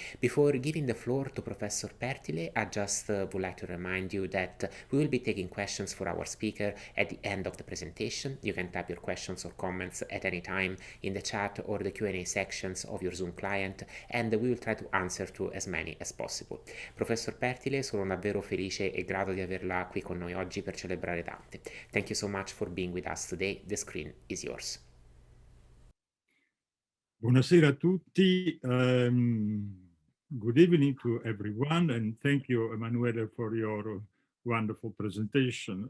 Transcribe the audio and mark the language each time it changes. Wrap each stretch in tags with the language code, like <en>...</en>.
<en>Before giving the floor to Professor Pertile, I just would like to remind you that we will be taking questions for our speaker at the end of the presentation. You can type your questions or comments at any time in the chat or the Q&A sections of your Zoom client, and we will try to answer to as many as possible.</en> <it>Professor Pertile, sono davvero felice e grato di averla qui con noi oggi per celebrare Dante.</it> <en>Thank you so much for being with us today. The screen is yours.</en> <it>Buonasera a tutti.</it> <en>Good evening to everyone, and thank you, Emanuele, for your wonderful presentation.</en>